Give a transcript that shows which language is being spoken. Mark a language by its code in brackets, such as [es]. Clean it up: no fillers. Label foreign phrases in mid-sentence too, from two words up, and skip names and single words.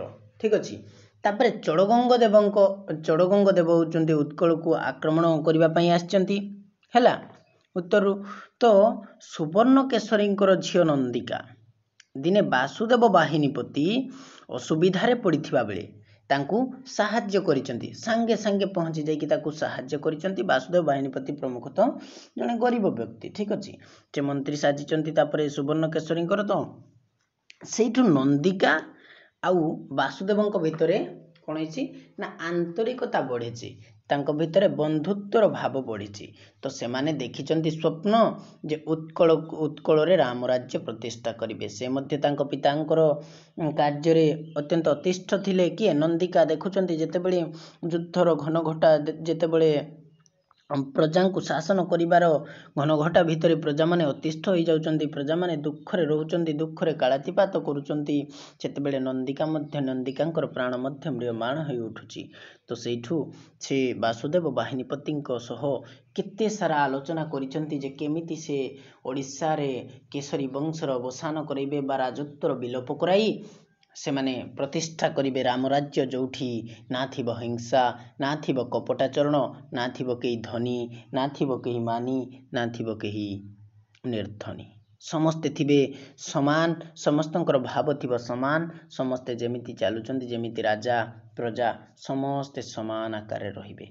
[or] ଠିକ ଅଛି, ତାପରେ ଚୋଡଗଙ୍ଗ ଦେବ ହୋଉଚନ୍ତି ଉତ୍କଳ କୁ ଆକ୍ରମଣ କରିବା ପାଇଁ ଆସୁଛନ୍ତି ହେଲା ଉତ୍ତରୁ। ତ ସୁବର୍ଣ୍ଣ କେଶରୀଙ୍କର ଝିଅ ନନ୍ଦିକା ଦିନେ ବାସୁଦେବ ବାହିନୀପତି ଅସୁବିଧାରେ ପଡ଼ିଥିବା ବେଳେ ତାଙ୍କୁ ସାହାଯ୍ୟ କରିଛନ୍ତି, ସଙ୍ଗେ ସଙ୍ଗେ ପହଞ୍ଚି ଯାଇକି ତାଙ୍କୁ ସାହାଯ୍ୟ କରିଛନ୍ତି। ବାସୁଦେବ ବାହିନୀପତି ପ୍ରମୁଖତଃ ଜଣେ ଗରିବ ବ୍ୟକ୍ତି। ଠିକ ଅଛି, ଯେ ମନ୍ତ୍ରୀ ସାଜିଛନ୍ତି ତାପରେ ସୁବର୍ଣ୍ଣ କେଶରୀଙ୍କର ତ ସେଠୁ ନନ୍ଦିକା ଆଉ ବାସୁଦେବଙ୍କ ଭିତରେ କଣ ହୋଇଛି ନା ଆନ୍ତରିକତା ବଢ଼ିଛି, ତାଙ୍କ ଭିତରେ ବନ୍ଧୁତ୍ୱର ଭାବ ବଢ଼ିଛି। ତ ସେମାନେ ଦେଖିଛନ୍ତି ସ୍ୱପ୍ନ ଯେ ଉତ୍କଳ ରେ ରାମ ରାଜ୍ୟ ପ୍ରତିଷ୍ଠା କରିବେ। ସେ ମଧ୍ୟ ତାଙ୍କ ପିତାଙ୍କର କାର୍ଯ୍ୟ ରେ ଅତ୍ୟନ୍ତ ଅତିଷ୍ଠ ଥିଲେ। କି ନନ୍ଦିକା ଦେଖୁଛନ୍ତି ଯେତେବେଳେ ଯୁଦ୍ଧର ଘନଘଟା ଯେତେବେଳେ ପ୍ରଜା କୁ ଶାସନ କରିବାର ଘନଘଟା ଭିତରେ ପ୍ରଜା ମାନେ ଅତିଷ୍ଠ ହୋଇ ଯାଉଛନ୍ତି, ପ୍ରଜା ମାନେ ଦୁଃଖରେ ରହୁଛନ୍ତି, ଦୁଃଖରେ କାଳାତିପାତ କରୁଛନ୍ତି, ସେତେବେଳେ ନନ୍ଦିକା ମଧ୍ୟ ନନ୍ଦିକାଙ୍କର ପ୍ରାଣ ମଧ୍ୟ ମ୍ରିୟମାଣ ହୋଇ ଉଠୁଛି। ତ ସେଠୁ ସେ ବାସୁଦେବ ବାହିନୀପତିଙ୍କ ସହ କେତେ ସାରା ଆଲୋଚନା କରିଛନ୍ତି ଯେ କେମିତି ସେ ଓଡ଼ିଶା ରେ କେଶରୀ ବଂଶର ଅବସାନ କରିବେ ବା ରାଜତ୍ୱର ବିଲୋପ କରାଇ ସେ ମାନେ ପ୍ରତିଷ୍ଠା କରିବେ ରାମ ରାଜ୍ୟ, ଯେଉଁଠି ନା ଥିବ ହିଂସା, ନା ଥିବ କପଟାଚରଣ, ନା ଥିବ କେହି ଧନୀ, ନା ଥିବ କେହି ମାନୀ, ନା ଥିବ କେହି ନିର୍ଧନୀ, ସମସ୍ତେ ଥିବେ ସମାନ, ସମସ୍ତଙ୍କର ଭାବ ଥିବ ସମାନ, ସମସ୍ତେ ଯେମିତି ଚାଲୁଛନ୍ତି ଯେମିତି ରାଜା ପ୍ରଜା ସମସ୍ତେ ସମାନ ଆକାର ରହିବେ।